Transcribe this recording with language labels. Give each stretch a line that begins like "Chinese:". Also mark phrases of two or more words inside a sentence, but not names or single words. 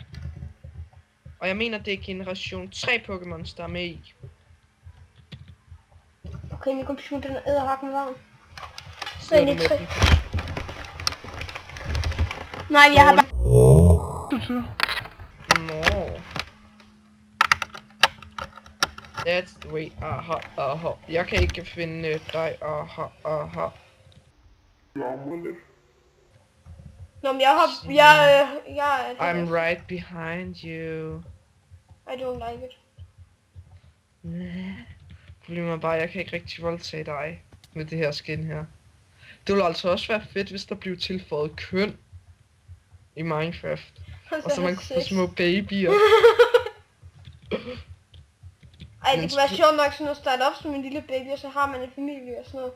Danish: Og jeg mener, det er generation 3 Pokémons, der er med i. Okay, min computer er edderhakken varm. Sidder du med den? Nej, jeg har bare... Nå.
English: That's the way.
Danish: Aha. Jeg kan ikke finde dig. Aha. Nå, men jeg
English: I'm right behind you. I don't like it.
Danish: Problemet er bare, at jeg kan ikke rigtig voldtage dig med det her skin her. Det ville altså også være fedt, hvis der blev tilføjet køn i Minecraft. Og så man kunne få små babyer. Ej, det kunne være sjovt nok sådan at starte op som en lille baby, og så har man en familie og sådan noget.